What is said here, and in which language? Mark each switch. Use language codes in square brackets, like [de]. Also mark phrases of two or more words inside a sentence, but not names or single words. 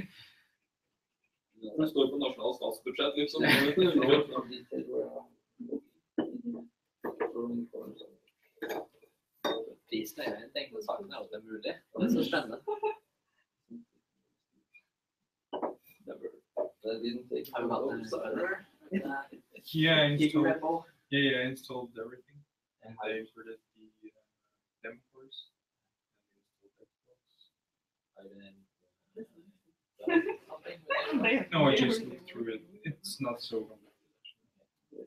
[no] Når det står på nasjonal statsbudsjett, liksom. Prisen er jo en ting, men saken er jo at det er mulig. Det er så spennende. Det er din take. Har du hatt en server? [en] Yeah, I installed everything, and I imported the demo course. No, I just looked through it. It's not so complicated.